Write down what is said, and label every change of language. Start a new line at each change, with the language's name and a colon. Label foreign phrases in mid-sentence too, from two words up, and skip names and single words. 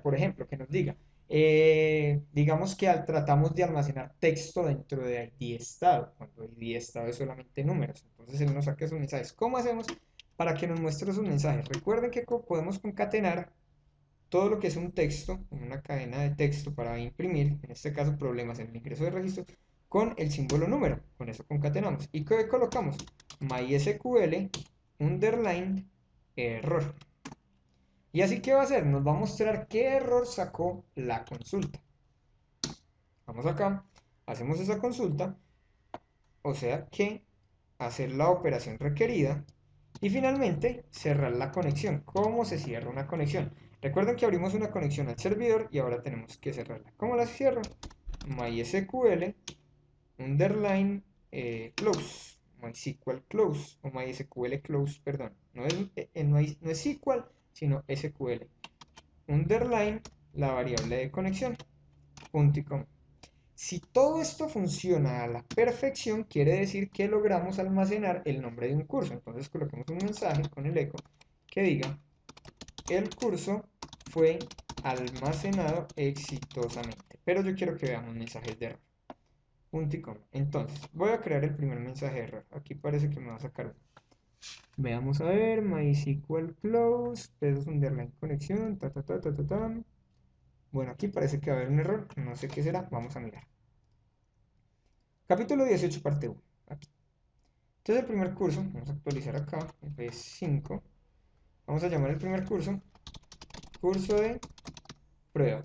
Spanish: Por ejemplo, que nos diga, digamos que tratamos de almacenar texto dentro de ID estado, cuando ID estado es solamente números. Entonces él nos saca esos mensajes. ¿Cómo hacemos para que nos muestre esos mensajes? Recuerden que podemos concatenar todo lo que es un texto, una cadena de texto para imprimir, en este caso problemas en el ingreso de registro, con el símbolo número. Con eso concatenamos. ¿Y qué colocamos?
English: MySQL underline error.
Spanish: Y así que va a hacer, nos va a mostrar qué error sacó la consulta. Vamos acá, hacemos esa consulta, o sea que hacer la operación requerida y finalmente cerrar la conexión. ¿Cómo se cierra una conexión? Recuerden que abrimos una conexión al servidor y ahora tenemos que cerrarla. ¿Cómo la cierro?
English: MySQL underline close, MySQL close o MySQL close,
Spanish: perdón. No es SQL, sino SQL. Underline la variable de conexión, punto y coma. Si todo esto funciona a la perfección, quiere decir que logramos almacenar el nombre de un curso. Entonces coloquemos un mensaje con el eco que diga, el curso fue almacenado exitosamente. Pero yo quiero que veamos mensajes de error. Punto y coma. Entonces, voy a crear el primer mensaje de error. Aquí parece que me va a sacar uno. Veamos a ver, MySQL close, pesos underline conexión, Bueno, aquí parece que va a haber un error, no sé qué será, vamos a mirar. Capítulo 18, parte 1. Aquí. Entonces el primer curso, vamos a actualizar acá, F5. Vamos a llamar el primer curso, curso de prueba.